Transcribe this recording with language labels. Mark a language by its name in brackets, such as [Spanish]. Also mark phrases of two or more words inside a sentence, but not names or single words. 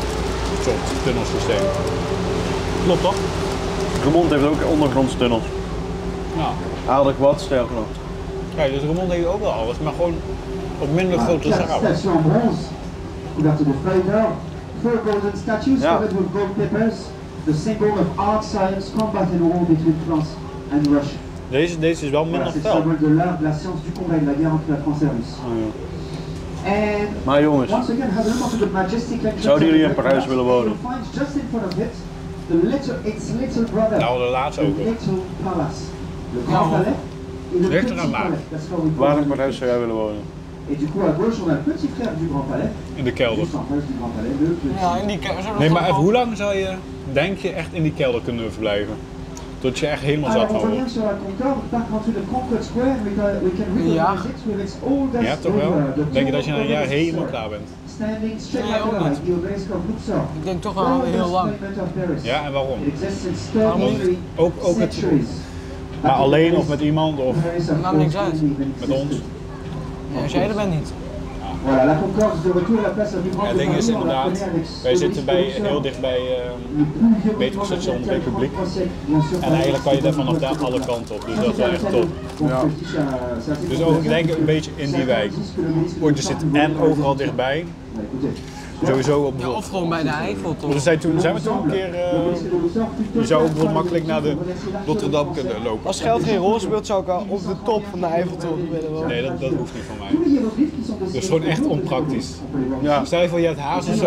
[Dutch] Een soort tunnelsysteem. Klopt toch? Roermond heeft ook ondergrondse tunnels. Nou, Aardig wat, sterker nog. kijk, dus Roermond heeft ook wel alles, maar gewoon op minder grote schaal. Ja. [English] The symbol of art, science, combat and war between France and Russia. [Dutch] Deze is wel [French] Voilà, [Dutch] minder [French] c'est le [Dutch] fel. [French] symbole de l'art, de la science du combat et de la guerre entre la France et la Russie. [English] And [Dutch] Maar jongens, [English] once again, have a look at the majestic entrance. [Dutch] zouden jullie in [English] of the [Dutch] Parijs [English] Great [Dutch] willen [English] Palace. [Dutch] wonen? [English] You'll find just in front of it its little brother, [Dutch] Nou, de laatste [English] the [Dutch] ook wel. [English] little palace. [French] Le Grand Palais et le [Dutch] Ligt [French] Petit [Dutch] eraan [French] Palais. [English] That's how we [Dutch] waar [English] call [Dutch] in [English] it. [Dutch] Parijs zou jij willen wonen? [French] Et du coup, à gauche, on a le petit frère du Grand Palais. [Dutch] In de kelder. [French] Juste en face du Grand Palais, le petit. [Dutch] Ja, in die we zullen Nee, nog maar even, wel- hoe lang zou je, denk je, echt in die kelder kunnen verblijven? Tot je echt helemaal zat [French] Alors, [Dutch] van [French] on [Dutch] wordt. [French] revient sur la Concorde, on part [English] into the Concord Square, we can realize it with its oldest [Dutch] Ja, toch wel? [English] the [Dutch] Denk je dat je na een [English] tall [Dutch] jaar [English] obelisk, [Dutch] helemaal klaar bent? [English] Standing straight [Dutch] Nee, [English] like [Dutch] ook [English] a [Dutch] niet. [English] the obelisk of Luxor. [Dutch] Ik denk toch wel heel lang. Ja, en waarom? [English] It exists since [Dutch] Waarom niet? [English] 33 [Dutch] Ook het, [English] centuries. [Dutch] maar alleen of met iemand of Maakt niks uit. met ons? Ja, als jij er bent niet. [French] Voilà, la Concorde is de retour à la place la plus [Dutch] Ja, [French] grande [Dutch] het ding [French] de [Dutch] is [French] Paris, on la [Dutch] inderdaad, [French] connaît avec [Dutch] wij [French] ce [Dutch] zitten [French] obélisque [Dutch] heel [French] Luxor. [Dutch] dicht bij [French] Le plus vieux [Dutch] metrostation [French] monument [Dutch] Republiek. [French] français, bien sûr, [Dutch] En eigenlijk kan je daar vanaf [French] Paris, [Dutch] daar alle kanten op, dus [French] Ça, [Dutch] dat is [French] c'est [Dutch] wel [French] la [Dutch] echt [French] scène. [Dutch] top. [French] Bon, [Dutch] Ja. [French] celle-ci, c'est assez [Dutch] Dus [French] controversé. [Dutch] ook denk ik een beetje in die wijk. [French] C'est un indice que l'obélisque [Dutch] Want je [French] Luxor [Dutch] zit [French] fut volé [Dutch] en [French] par les [Dutch] overal [French] Égyptiens. [Dutch] dichtbij. [French] Bah, écoutez, [Dutch] Sowieso op Ja, bijvoorbeeld. of gewoon bij de Eiffel toch? We zijn we toen een keer. Je zou ook bijvoorbeeld makkelijk naar de Rotterdam kunnen lopen. Als geld geen rol speelt, zou ik wel op de top van de Eiffeltoren willen wonen. Nee, dat hoeft niet van mij. Dat is gewoon echt onpraktisch. Ja. Stel je voor, je hebt haast of zo.